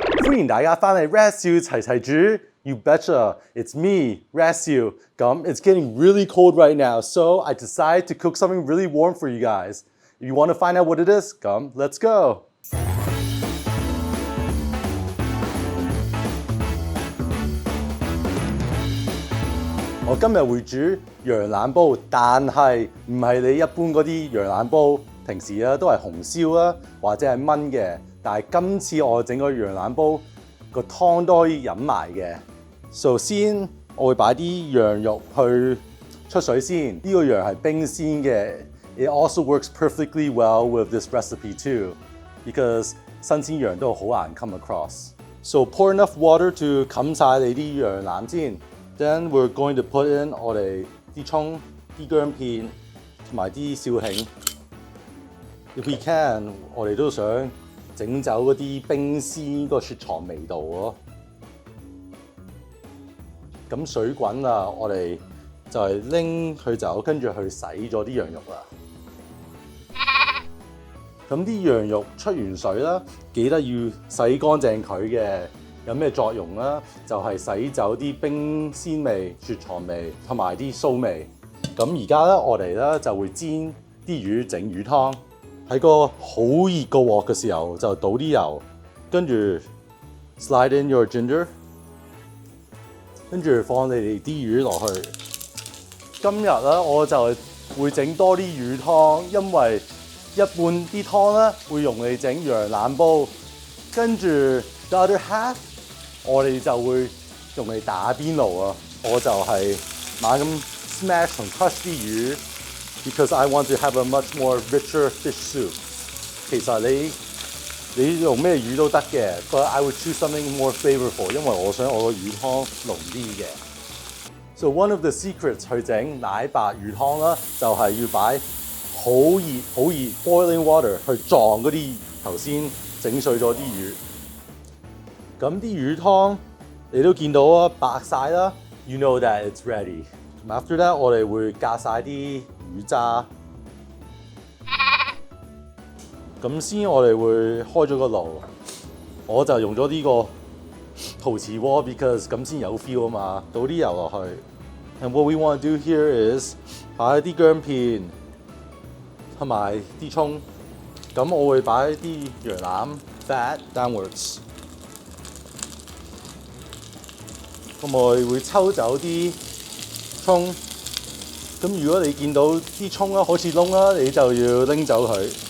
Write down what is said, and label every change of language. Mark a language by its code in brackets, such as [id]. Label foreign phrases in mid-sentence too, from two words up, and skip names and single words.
[yue] 歡迎大家翻嚟 Raz 少齊齊煮 [en] You betcha, it's me, Raz. It's getting really cold right now, so I decided to cook something really warm for you guys. If you want to find out what it is, let's go. [yue] 我今日會煮羊腩煲，但係唔係你一般嗰啲羊腩煲，平時都係紅燒啦，或者係燜嘅。但係今次我整個羊腩煲個湯都可以飲埋嘅。首先我會擺啲羊肉去出水先，呢個羊係冰鮮嘅。 [en] It also works perfectly well with this recipe too, because [yue] 新鮮羊都好難 [en] come across. So pour enough water to [yue] 冚晒你啲羊腩先。 [en] Then we're going to put in [yue] 我哋啲葱、啲薑片同埋啲紹興。 [en] If we can， [yue] 我哋都想整走嗰啲冰鮮個雪藏味道咯。咁水滾啦，我哋就係拎佢走，跟住去洗咗啲羊肉啦。咁啲羊肉出完水啦，記得要洗乾淨佢嘅。有咩作用啦？就係洗走啲冰鮮味、雪藏味同埋啲臊味。咁而家咧，我哋咧就會煎啲魚，整魚湯。喺個好熱個鑊嘅時候，就倒啲油，跟住 [en] slide in your ginger， [yue] 跟住放你哋啲魚落去。今日咧，我就會整多啲魚湯，因為一半啲湯咧會用嚟整羊腩煲，跟住 [en] the other half。 [yue] 我哋就會用嚟打邊爐啊！我就係猛咁 smash 同 crush 啲魚 ， [en] because I want to have a much more richer fish soup。 [yue] 其實你用咩魚都得嘅 ， [en] but I would choose something more flavorful， [yue] 因為我想我個魚湯濃啲嘅。 [en] So one of the secrets [yue] 去整奶白魚湯啦，就係要擺好熱 [en] boiling water [yue] 去撞嗰啲頭先整碎咗啲魚。咁啲魚湯你都見到啊，白晒啦 ， [en] you know that it's ready. After that， [yue] 我哋會隔晒啲魚渣。咁先我哋會開咗個爐，我就用咗呢個陶瓷鍋 because 咁先有 feel 啊嘛，倒啲油落去。 [en] And what we want to do here is [yue] 擺啲薑片同埋啲葱。咁我會擺啲羊腩 [en] fat downwards。 [yue] 咁我哋會抽走啲葱，咁如果你見到啲葱啦好似窿啦，你就要拎走佢。